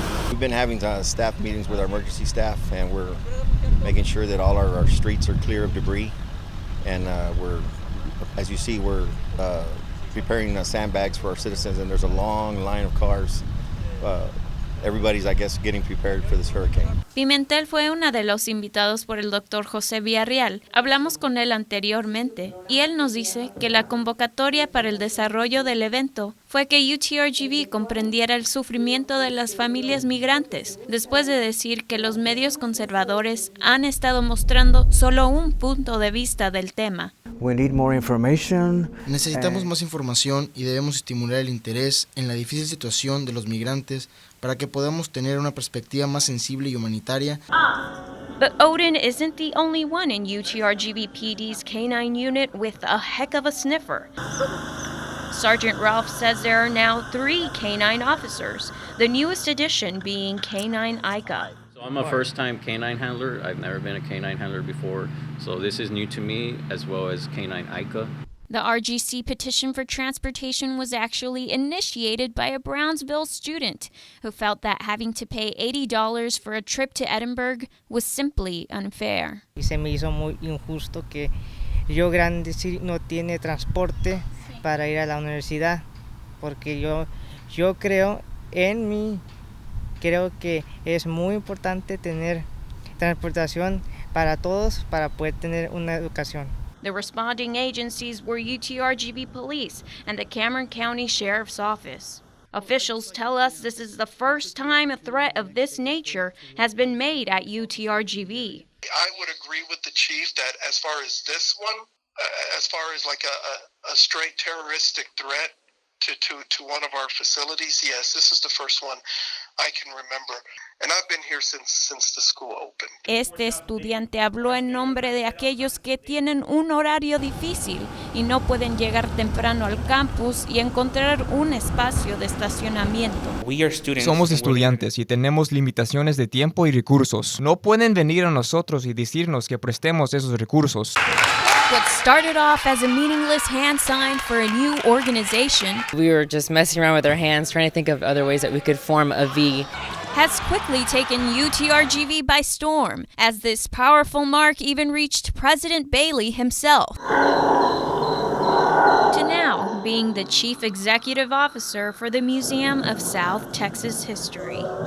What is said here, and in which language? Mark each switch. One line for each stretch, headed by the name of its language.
English: We've been having staff meetings with our emergency staff, and we're making sure that all our streets are clear of debris. And as you see, we're preparing sandbags for our citizens, and there's a long line of cars. Everybody's, I guess, getting prepared for this hurricane.
Spanish: Pimentel fue uno de los invitados por el Dr. José Villarreal. Hablamos con él anteriormente y él nos dice que la convocatoria para el desarrollo del evento fue que UTRGV comprendiera el sufrimiento de las familias migrantes, después de decir que los medios conservadores han estado mostrando solo un punto de vista del tema.
English: We need more information.
Spanish: Necesitamos más información y debemos estimular el interés en la difícil situación de los migrantes para que podamos tener una perspectiva más sensible y humanitaria.
English: But Odin isn't the only one in UTRGV PD's K-9 unit with a heck of a sniffer. Sergeant Ralph says there are now 3 K-9 officers, the newest addition being K-9 Ica. So I'm a first-time K-9 handler. I've never been a K-9 handler before, so this is new to me, as well as K-9 Ica. The RGC petition for transportation was actually initiated by a Brownsville student who felt that having to pay $80 for a trip to Edinburgh was simply unfair.
Spanish: Y se me hizo muy injusto que Rio Grande no tiene transporte para ir a la universidad, porque yo creo que es muy importante tener transportación para todos para poder tener una educación.
English: The responding agencies were UTRGV Police and the Cameron County Sheriff's Office. Officials tell us this is the first time a threat of this nature has been made at UTRGV. I would agree with the chief that as far as this one, as far as like a straight terroristic threat to one of our facilities, yes, this is the first one I can remember. And I've been here since the school opened.
Spanish: Este estudiante habló en nombre de aquellos que tienen un horario difícil y no pueden llegar temprano al campus y encontrar un espacio de estacionamiento. Somos estudiantes y tenemos limitaciones de tiempo y recursos. No pueden venir a nosotros y decirnos que prestemos esos recursos.
English: What started off as a meaningless hand sign for a new organization, we were just messing around with our hands, trying to think of other ways that we could form a V, has quickly taken UTRGV by storm, as this powerful mark even reached President Bailey himself, to now being the Chief Executive Officer for the Museum of South Texas History.